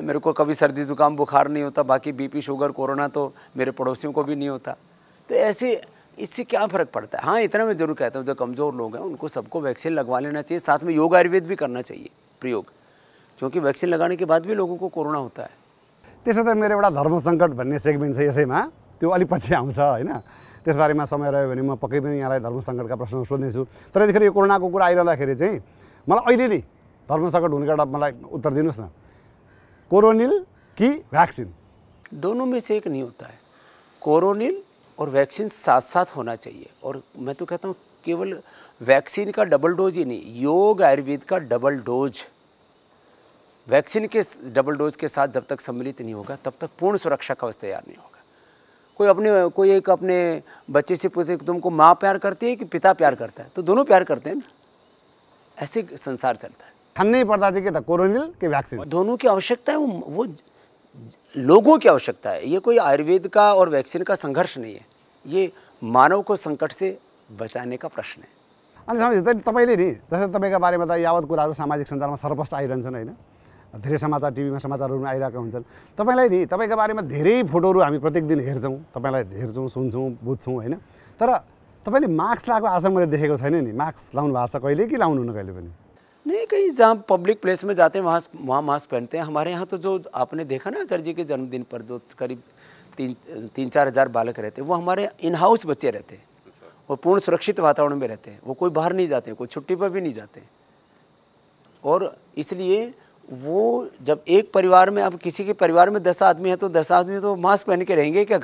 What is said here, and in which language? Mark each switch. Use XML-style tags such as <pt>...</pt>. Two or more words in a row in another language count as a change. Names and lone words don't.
<hi>मेरे को कभी सर्दी जुकाम बुखार नहीं होता, बाकी बीपी शुगर कोरोना तो मेरे पड़ोसियों को भी नहीं होता। तो ऐसे इससे क्या फ़र्क पड़ता है? हाँ, इतना मैं ज़रूर कहता हूँ, जो कमज़ोर लोग हैं उनको सबको वैक्सीन लगवा लेना चाहिए, साथ में योग आयुर्वेद भी करना चाहिए प्रयोग, क्योंकि वैक्सीन लगाने के बाद भी लोगों को कोरोना होता है।</hi> <ne>त्यसो त मेरो एउटा धर्म सङ्कट भन्ने सेगमेन्ट छ यसैमा, त्यो अलिक पछि आउँछ होइन। त्यसबारेमा समय रह्यो भने म पक्कै पनि यहाँलाई धर्म सङ्कटका प्रश्न सोध्नेछु। तर यतिखेर यो कोरोनाको कुरा आइरहँदाखेरि चाहिँ मलाई अहिले नै धर्म सङ्कट हुनेको एउटा मलाई उत्तर दिनुहोस् न, कोरोनिल कि भ्याक्सिन?</ne> <hi>दोनों में से एक नहीं होता है। कोरोनिल और वैक्सीन साथ साथ होना चाहिए। और मैं तो कहता हूँ केवल वैक्सीन का</hi> <en>double dose</en> <hi>ही नहीं, योग आयुर्वेद का</hi> <en>double dose</en> <hi>वैक्सीन के</hi> <en>double dose</en> <hi>के साथ जब तक सम्मिलित नहीं होगा तब तक पूर्ण सुरक्षा कवच तैयार नहीं होगा। कोई एक अपने बच्चे से पूछे कि तुमको माँ प्यार करती है कि पिता प्यार करता है, तो दोनों प्यार करते हैं ना। ऐसे संसार चलता है।</hi> <ne>ठान्नै पर्दा चाहिँ के त कोरोनिल कि भ्याक्सिन?</ne> <hi>दोनों की आवश्यकता है, वो लोगों की आवश्यकता है। ये कोई आयुर्वेद का और वैक्सीन का संघर्ष नहीं है, ये मानव को संकट से बचाने का प्रश्न है।</hi> <ne>अनि समझ तपाईँले नि जस्तै तपाईँका बारेमा त यावत कुराहरू सामाजिक सञ्जालमा सर्वप्रष्ट आइरहन्छन् होइन, धेरै समाचार टिभीमा समाचारहरूमा आइरहेका हुन्छन्। तपाईँलाई नि तपाईँका बारेमा धेरै फोटोहरू हामी प्रत्येक दिन हेर्छौँ, तपाईँलाई हेर्छौँ, सुन्छौँ, बुझ्छौँ होइन। तर तपाईँले मास्क लगाएको आज मैले देखेको छैन नि। मास्क लाउनु भएको छ कहिले कि लाउनुहुन्न कहिले पनि?</ne> <hi>नहीं, कहीं जहाँ</hi> <en>public place</en> <hi>में जाते हैं वहाँ मास्क पहनते हैं। हमारे यहाँ तो जो आपने देखा ना आचार्य जी के जन्मदिन पर जो करीब 3-4 हज़ार बालक रहते हैं, वो हमारे</hi> <en>in house</en> <hi>बच्चे रहते हैं और पूर्ण सुरक्षित वातावरण में रहते हैं। वो कोई बाहर नहीं जाते, कोई छुट्टी पर भी नहीं जाते। और इसलिए वो जब एक परिवार में, अब किसी के परिवार में 10 आदमी है तो 10 आदमी तो मास्क पहन के रहेंगे क्या?</hi>